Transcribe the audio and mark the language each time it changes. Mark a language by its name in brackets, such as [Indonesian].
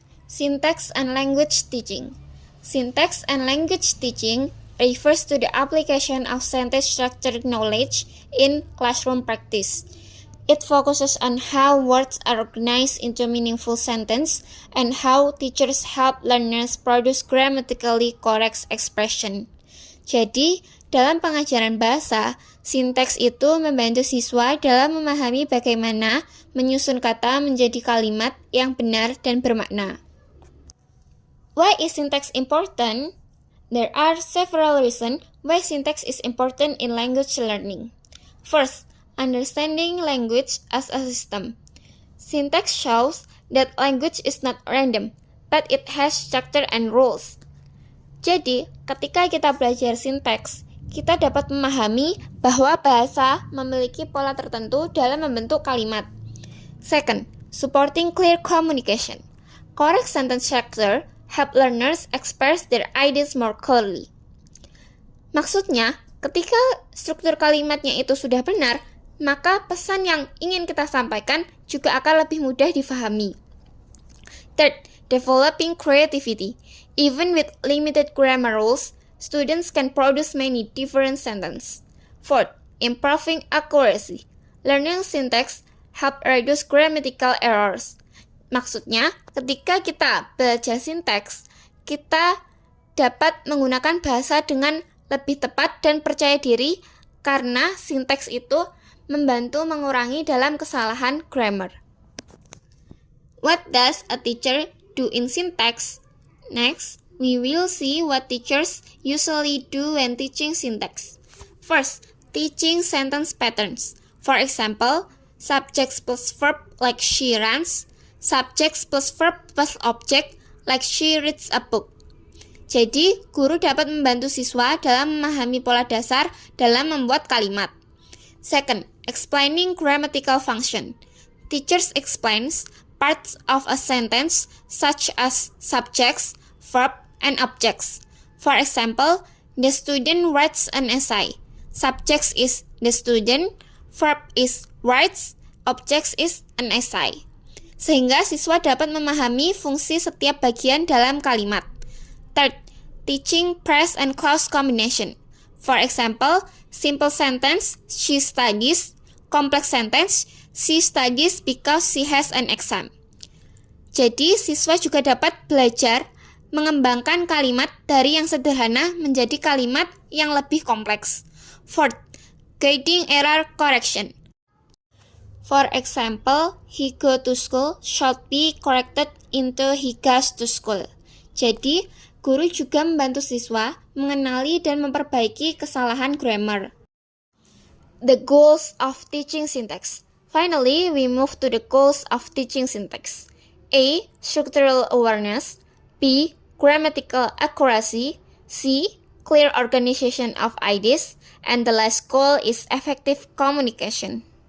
[English] Syntax and language teaching. Syntax and language teaching refers to the application of sentence structure knowledge in classroom practice. It focuses on how words are organized into meaningful sentence and how teachers help learners produce grammatically correct expression. [Indonesian] Jadi, dalam pengajaran bahasa, sinteks itu membantu siswa dalam memahami bagaimana menyusun kata menjadi kalimat yang benar dan bermakna. [English] Why is syntax important? There are several reasons why syntax is important in language learning. First, understanding language as a system. Syntax shows that language is not random, but it has structure and rules. [Indonesian] Jadi, ketika kita belajar sinteks, kita dapat memahami bahwa bahasa memiliki pola tertentu dalam membentuk kalimat. [English] Second, supporting clear communication. Correct sentence structure help learners express their ideas more clearly. [Indonesian] Maksudnya, ketika struktur kalimatnya itu sudah benar, maka pesan yang ingin kita sampaikan juga akan lebih mudah difahami. [English] Third, developing creativity. Even with limited grammar rules, students can produce many different sentences. Fourth, improving accuracy. Learning syntax help reduce grammatical errors. [Indonesian] Maksudnya, ketika kita belajar sinteks, kita dapat menggunakan bahasa dengan lebih tepat dan percaya diri karena sinteks itu membantu mengurangi dalam kesalahan grammar. [English] What does a teacher do in syntax? Next, we will see what teachers usually do when teaching syntax. First, teaching sentence patterns. For example, subjects plus verb like she runs, subjects plus verb plus object like she reads a book. [Indonesian] Jadi, guru dapat membantu siswa dalam memahami pola dasar dalam membuat kalimat. [English] Second, explaining grammatical function. Teachers explains parts of a sentence such as subjects, verb, and objects. For example, the student writes an essay. Subjects is the student, verb is writes, objects is an essay. [Indonesian] Sehingga siswa dapat memahami fungsi setiap bagian dalam kalimat. [English] Third, teaching phrase and clause combination. For example, simple sentence, she studies. Complex sentence, she studies because she has an exam. [Indonesian] Jadi, siswa juga dapat belajar mengembangkan kalimat dari yang sederhana menjadi kalimat yang lebih kompleks. [English] Fourth, guiding error correction. For example, he go to school should be corrected into he goes to school. [Indonesian] Jadi, guru juga membantu siswa mengenali dan memperbaiki kesalahan grammar. [English] The goals of teaching syntax. Finally, we move to the goals of teaching syntax. A. Structural awareness. B. Grammatical accuracy. C. Clear organization of ideas. And the last goal is effective communication.